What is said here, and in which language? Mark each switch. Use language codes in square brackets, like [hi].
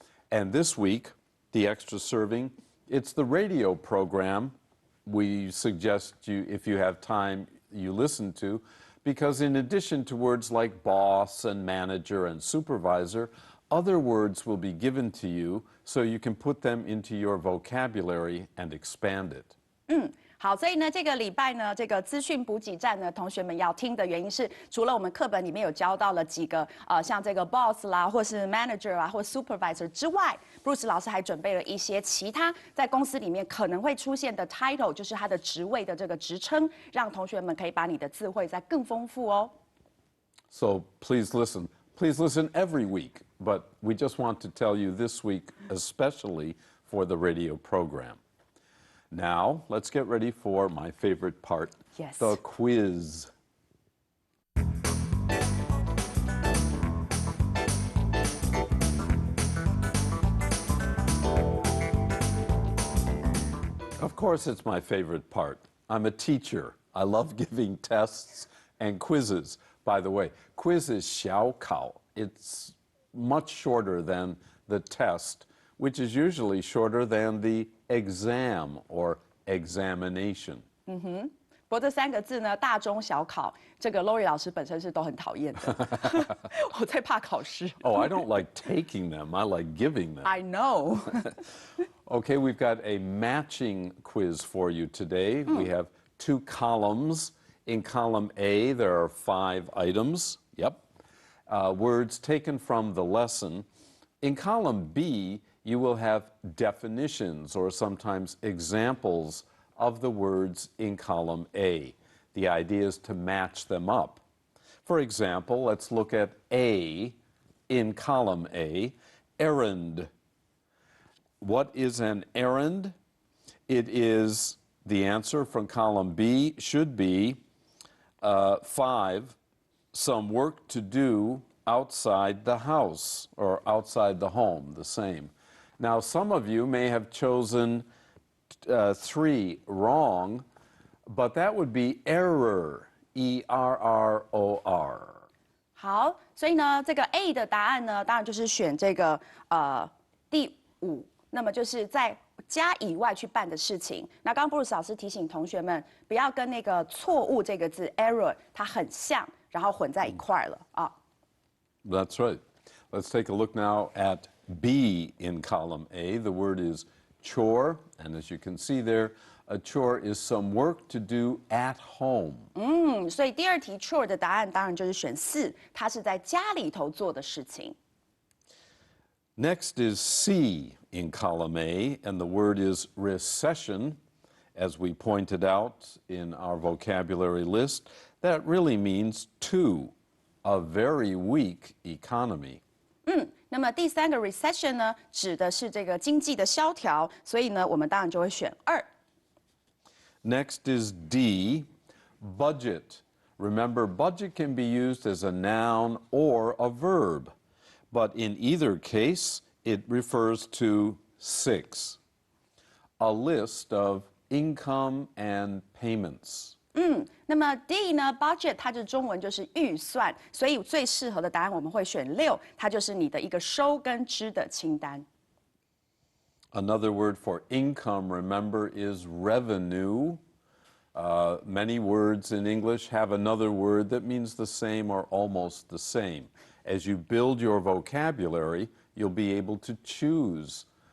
[en] And this week, the extra serving, it's the radio program we suggest you, if you have time, you listen to, because in addition to words like boss and manager and supervisor, other words will be given to you so you can put them into your vocabulary and expand it. [zh] 好，所以呢，这个礼拜呢，这个资讯补给站呢，同学们要听的原因是，除了我们课本里面有教到了几个像这个 boss 啦，或是 manager 啊，或 supervisor 之外，Bruce 老师还准备了一些其他在公司里面可能会出现的 title，就是他的职位的这个职称，让同学们可以把你的词汇再更丰富哦。 [en] So please listen. Please listen every week, but we just want to tell you this week especially for the radio program. Now, let's get ready for my favorite part, Yes. the quiz. Of course, it's my favorite part. I'm a teacher. I love giving tests and quizzes. By the way, quiz is 小考. It's much shorter than the test, which is usually shorter than the exam or examination. [zh] 不过这3个字呢，大中小考，这个 Lori 老师本身是都很讨厌的。我最怕考试。 [en] Oh, I don't like taking them. I like giving them. I know. Okay, we've got a matching quiz for you today. We have 2 columns. In column A, there are 5 items. Yep. Words taken from the lesson. In column B, you will have definitions or sometimes examples of the words in column A. The idea is to match them up. For example, let's look at A in column A, errand. What is an errand? It is, the answer from column B should be 5, some work to do outside the house or outside the home, the same. Now, some of you may have chosen 3 wrong, but that would be error, E-R-R-O-R. [zh] 好，所以呢，这个 A 的答案呢，当然就是选这个第5，那么就是在家以外去办的事情。那刚刚 Bruce 老师提醒同学们，不要跟那个错误这个字 error 它很像，然后混在一块了啊。 [en] That's right. Let's take a look now at B in column A. The word is chore, and as you can see there, a chore is some work to do at home. [zh] 所以第2题 chore 的答案当然就是选4，它是在家里头做的事情。 [en] Next is C in column A, and the word is recession. As we pointed out in our vocabulary list, that really means 2, a very weak economy. [zh] 那么第3个 recession 呢，指的是这个经济的萧条，所以呢，我们当然就会选2。 [en] Next is D, budget. Remember, budget can be used as a noun or a verb, but in either case, it refers to 6, a list of income and payments. [zh] 那么 D 呢 ，budget 它就是中文就是预算，所以最适合的答案我们会选6，它就是你的一个收跟支的清单。 [en] Another word for income, remember, is revenue. Many words in English have another word that means the same or almost the same. As you build your vocabulary, you'll be able to choose.